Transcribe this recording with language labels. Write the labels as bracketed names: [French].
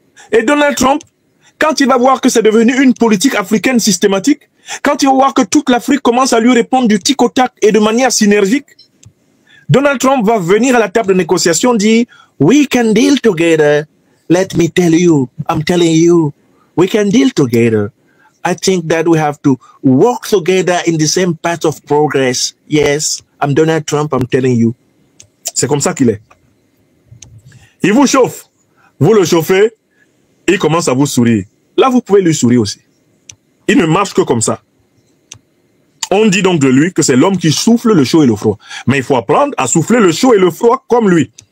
[French] Et Donald Trump, quand il va voir que c'est devenu une politique africaine systématique, quand il va voir que toute l'Afrique commence à lui répondre du tic au tac et de manière synergique, Donald Trump va venir à la table de négociation dire « [English] We can deal together. Let me tell you, I'm telling you, we can deal together. I think that we have to work together in the same path of progress. Yes, I'm Donald Trump, I'm telling you. [French] » C'est comme ça qu'il est. Il vous chauffe. Vous le chauffez, il commence à vous sourire. Là, vous pouvez lui sourire aussi. Il ne marche que comme ça. On dit donc de lui que c'est l'homme qui souffle le chaud et le froid. Mais il faut apprendre à souffler le chaud et le froid comme lui.